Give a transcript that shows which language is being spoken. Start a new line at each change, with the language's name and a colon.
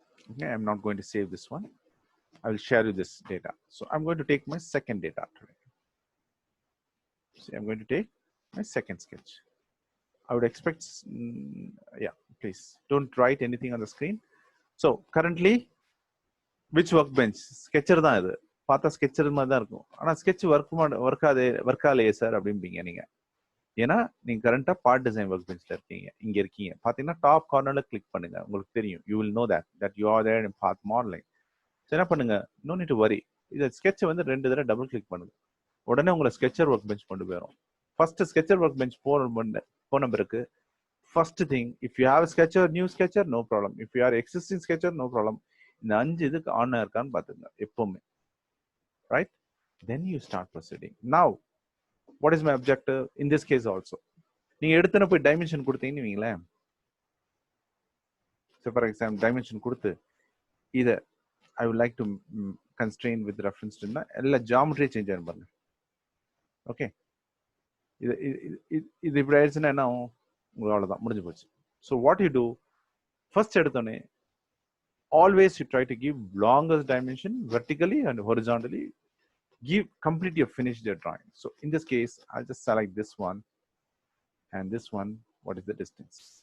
English: Okay, I'm not going to save this one. I will share you this data. So I'm going to take my second data today. See, I'm going to take my second sketch. I would expect, yeah, please don't write anything on the screen. So currently, which workbench?
Tamil: Sketcher தான் இது. பார்த்தா sketcher மாதிரி தான் இருக்கும். ஆனா sketch work ஆலையே sir அப்படிம்பீங்க நீங்க. ஏன்னா நீங்க கரண்டா பார்ட் டிசைன் ஒர்க் பெஞ்ச்ல இருக்கீங்க, இங்க இருக்கீங்க. பாத்தீங்கன்னா டாப் கார்னர்ல கிளிக் பண்ணுங்க, உங்களுக்கு தெரியும்.
English: You will know that you are there in part modelling.
Tamil: என்ன பண்ணுங்க,
English: No need to worry.
Tamil: இதை ஸ்கெட்சை வந்து 2 தடவை டபுள் கிளிக் பண்ணுங்க, உடனே உங்களை ஸ்கெச்சர் ஒர்க் பெஞ்ச் கொண்டு போயிடும்.
English: first sketcher work bench
Tamil: போன பிறகு
English: First thing, if you have sketcher, new sketcher, no problem. If you are existing sketcher, no problem.
Tamil: இந்த 5 இதுக்கு ஆன் இருக்கான்னு பாத்துங்க எப்பவுமே, right?
English: Then you start proceeding. Now what is my objective in this case also?
Tamil: நீங்க எடுத்துன போய் dimension கொடுத்தீங்கன்னு வைங்களேன்.
English: So for example, dimension
Tamil: கொடுத்து இதை
English: I would like to constrain with reference to எல்லா geometry change
Tamil: ஆகும் பாருங்க. ஓகே, இது இப்படி ஆயிடுச்சுன்னா என்ன ஆகும்? உங்களுக்கு அவ்வளோதான், முடிஞ்சு போச்சு.
English: so what you do, first
Tamil: எடுத்தோடனே
English: always you try to give longest dimension vertically and horizontally. Complete your finished your drawing. So in this case, I'll just select this one and this one. What is the distance?